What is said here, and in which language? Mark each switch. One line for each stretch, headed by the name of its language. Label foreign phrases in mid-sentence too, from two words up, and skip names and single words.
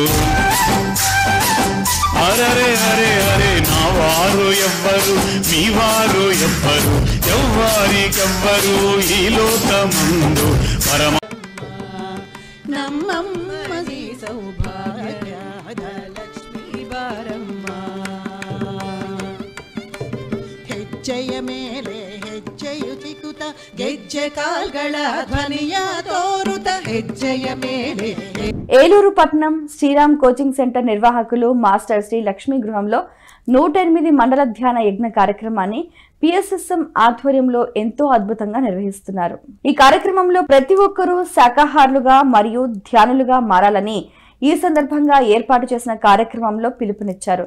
Telugu: అరే అరే అరే, నా వారు ఎవ్వరు, మీ వారు ఎవ్వరు, ఎవ్వరికెవ్వరు ఈ లోకమందు. పరమ
Kannada: ನಮ್ಮಮ್ಮದಿ ಸೌಭಾಗ್ಯದ ಲಕ್ಷ್ಮೀ ಬಾರಮ್ಮ. ಹೆಜ್ಜೆಯ ಮೇಲೆ ಹೆಜ್ಜೆಯು ಚಿಕ್ಕುತ ಗೆಜ್ಜೆ ಕಾಲ್ಗಳ ಧ್ವನಿಯ ತೋರುತ ಹೆಜ್ಜೆಯ ಮೇಲೆ.
Telugu: ఏలూరు పట్టణం శ్రీరామ్ కోచింగ్ సెంటర్ నిర్వాహకులు మాస్టర్ శ్రీ లక్ష్మీ గృహంలో 108 మండల ధ్యాన యజ్ఞ కార్యక్రమాన్ని పిఎస్ఎస్ఎం ఆధ్వర్యంలో ఎంతో అద్భుతంగా నిర్వహిస్తున్నారు. ఈ కార్యక్రమంలో ప్రతి ఒక్కరూ శాకాహారులుగా మరియు ధ్యానులుగా మారాలని ఈ సందర్భంగా ఏర్పాటు చేసిన కార్యక్రమంలో పిలుపునిచ్చారు.